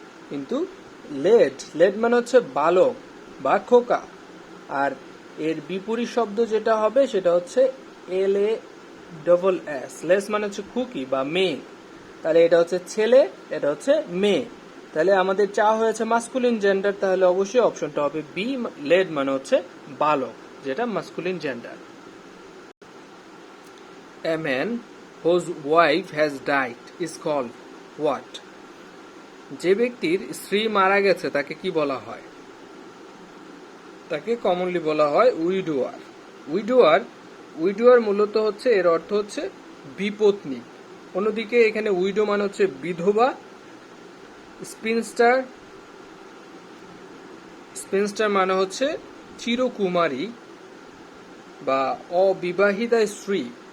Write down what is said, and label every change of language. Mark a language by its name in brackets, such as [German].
[Bangla] কিন্তু lead, lead মানে হচ্ছে বালক বা খোকা, আর এর বিপরীত শব্দ যেটা হবে সেটা হচ্ছে LASS। লেস মানে হচ্ছে খুকি বা মেয়ে, তাহলে এটা হচ্ছে ছেলে, এটা হচ্ছে মেয়ে। তাহলে আমাদের চা হয়েছে মাস্কুলিন জেন্ডার, তাহলে অবশ্যই অপশনটা হবে বি, লেড মানে হচ্ছে বালক, যেটা masculine gender. [English] A man whose wife has died is called what? [Bangla] যে ব্যক্তির স্ত্রী মারা গেছে তাকে কি বলা হয়? তাকে কমনলি বলা হয় উইডোয়ার। উইডোয়ার, উইডোয়ার মূলত হচ্ছে এর অর্থ হচ্ছে বিপত্নী। অন্যদিকে এখানে উইডো মানে হচ্ছে বিধবা। স্পিনস্টার, স্পিনস্টার মানে হচ্ছে চিরকুমারী বা অবিবাহিতা স্ত্রী।